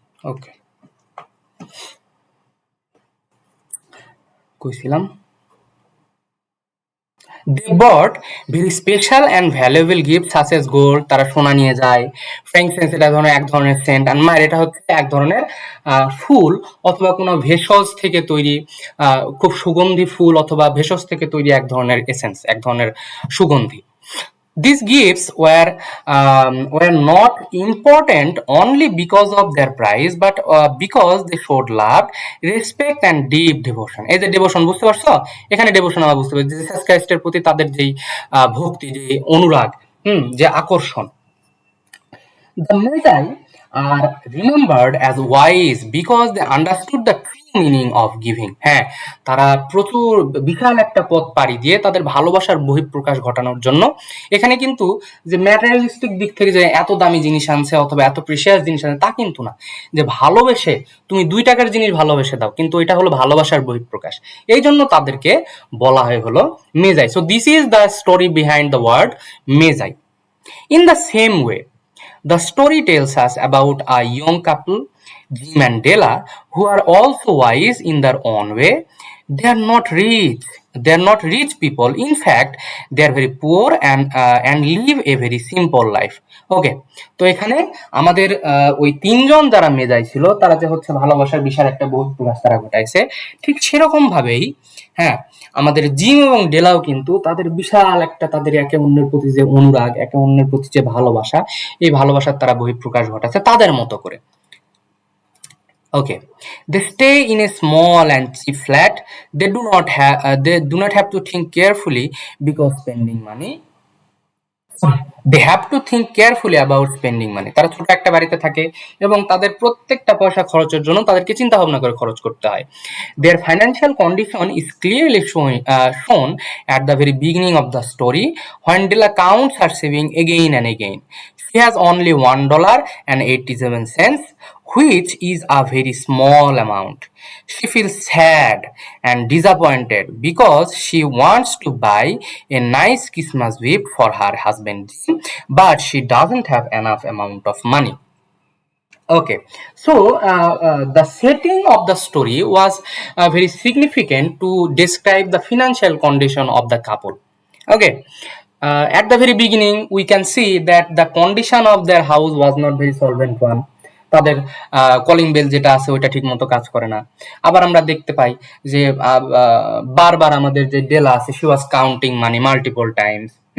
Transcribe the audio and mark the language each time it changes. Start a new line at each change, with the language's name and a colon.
Bangla: ওকে, কইছিলাম
English: they bought very special and valuable gifts such as gold,
Bangla: তারা সোনা নিয়ে যায়। ফ্র্যাঙ্কসেন্স এটা ধরনের এক ধরনের সেন্ট, আর মায়ের এটা হচ্ছে এক ধরনের ফুল অথবা কোনো ভেষজ থেকে তৈরি খুব সুগন্ধি ফুল অথবা ভেষজ থেকে তৈরি এক ধরনের এসেন্স, এক ধরনের সুগন্ধি।
English: These gifts were not important only because of their price, but because they showed love, respect, and deep devotion.
Bangla: এই যে devotion বুঝতে পারছো? এখানে devotion আমরা বুঝতে পারছি জিসাস ক্রাইস্টের প্রতি তাদের যেই ভক্তি, যে অনুরাগ, যে আকর্ষণ।
English: The Magi are remembered as wise because they understood the true meaning of giving.
Bangla: হ্যাঁ, তারা প্রচুর বিশাল একটা পথ পাড়ি দিয়ে তাদের ভালোবাসার বহিঃপ্রকাশ ঘটানোর জন্য এখানে কিন্তু যে ম্যাটেরিয়ালিস্টিক দিক থেকে যে এত দামি জিনিস আনছে অথবা এত প্রিশিয়াস জিনিস আনছে তা কিন্তু না। যে ভালোবেসে তুমি 2 টাকার জিনিস ভালোবেসে দাও, কিন্তু এটা হলো ভালোবাসার বহিঃপ্রকাশ। এই জন্য তাদেরকে বলা হয় হলো মেজাই।
English: So this is the story behind the word Magi. In the same way, the story tells us about a young couple, Jim and Della, who are also wise in their own way. They are not rich. They are not rich people. In fact, they are very poor and live a very simple life.
Bangla: ওকে, তো এখানে আমাদের ওই তিনজন যারা মেজাই ছিল তারা যে হচ্ছে ভালোবাসার বিশাল একটা বহিঃপ্রকাশ তারা ঘটাইছে, ঠিক সেরকম ভাবেই হ্যাঁ আমাদের জিম এবং ডেলাও কিন্তু তাদের বিশাল একটা তাদের একে অন্যের প্রতি যে অনুরাগ, একে অন্যের প্রতি যে ভালোবাসা, এই ভালোবাসার তারা বহিঃপ্রকাশ ঘটাচ্ছে তাদের মতো করে।
English: Okay, they stay in a small and cheap flat. They do not have to think carefully because spending money. They have to think carefully about spending money.
Bangla: তারা ছোট একটা বাড়িতে থাকে এবং তাদের প্রত্যেকটা পয়সা খরচের জন্য তাদেরকে চিন্তা ভাবনা করে খরচ করতে হয়।
English: Their financial condition is clearly shown at the very beginning of the story when Della counts her saving again and again. She has only $1.87, which is a very small amount. She feels sad and disappointed because she wants to buy a nice Christmas gift for her husband Jim, but she doesn't have enough amount of money. Okay, so the setting of the story was very significant to describe the financial condition of the couple. Okay, at the very beginning we can see that the condition of their house was not very solvent one.
Bangla: তাদের calling bell যেটা আছে ওইটা ঠিক মতো কাজ করে না। আবার আমরা দেখতে পাই যে বারবার আমাদের যে ডেলা আছে
English: She was counting money multiple times.